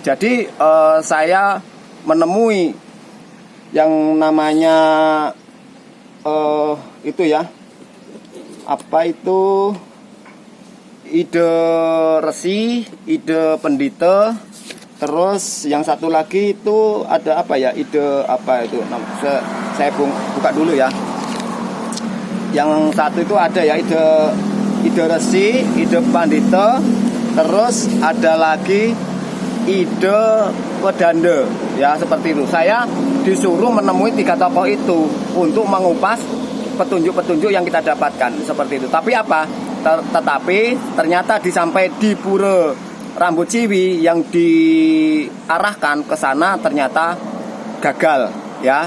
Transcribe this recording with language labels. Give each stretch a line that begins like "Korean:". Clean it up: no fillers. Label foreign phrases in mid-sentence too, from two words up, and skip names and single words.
Indonesian: Jadi saya menemui yang namanya itu ya, apa itu, ide resi, ide pendita, terus yang satu lagi itu ada apa ya, ide apa itu, saya buka dulu ya. Yang satu itu ada ya, ide resi, ide pandita, terus ada lagi ide pedanda ya, seperti itu. Saya disuruh menemui 3 tokoh itu untuk mengupas petunjuk-petunjuk yang kita dapatkan seperti itu. Tapi apa? Tetapi ternyata disampai di pura Rambut Ciwi yang diarahkan ke sana ternyata gagal ya.